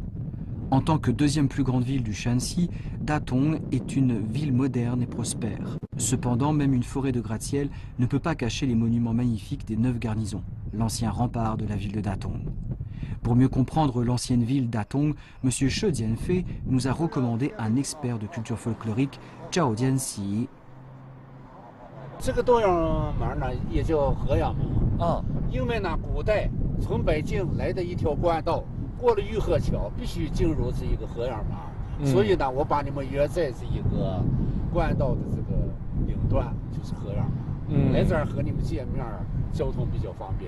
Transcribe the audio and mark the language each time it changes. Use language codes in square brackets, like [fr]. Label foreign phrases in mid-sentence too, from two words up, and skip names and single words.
[fr] En tant que deuxième plus grande ville du Shanxi, Datong est une ville moderne et prospère. Cependant, même une forêt de gratte-ciel ne peut pas cacher les monuments magnifiques des 9 garnisons, l'ancien rempart de la ville de Datong. Pour mieux comprendre l'ancienne ville Datong, M. She Jianfei nous a recommandé un expert de culture folklorique, Zhao Jianxi. [zh] 这个东阳门呢，也叫河阳门。因为呢，古代从北京来的一条官道，过了玉河桥，必须进入这一个河阳门。所以呢，我把你们约在这一个官道的这个顶端，就是河阳门。来这儿和你们见面， 交通比较方便。